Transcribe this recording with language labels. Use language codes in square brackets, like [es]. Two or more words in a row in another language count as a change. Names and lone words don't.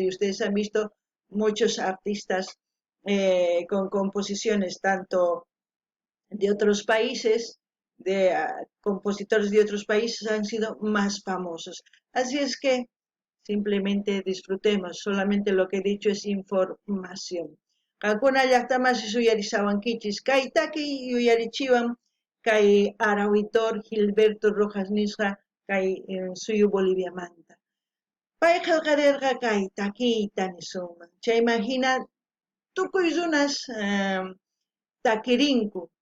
[es] Y ustedes han visto muchos artistas con composiciones tanto de otros países, de compositores de otros países han sido más famosos. Así es que simplemente disfrutemos, solamente lo que he dicho es información. [qu] Kankuna llaqtamasi suyarisawankichis kay taki yuyarichiwan kay Arauitor Gilberto Rojas nisqa kay suyu Boliviamanta. Pay qillqarirqa kay takiyta nisunman. Chay imagina tukuy runas takirinku.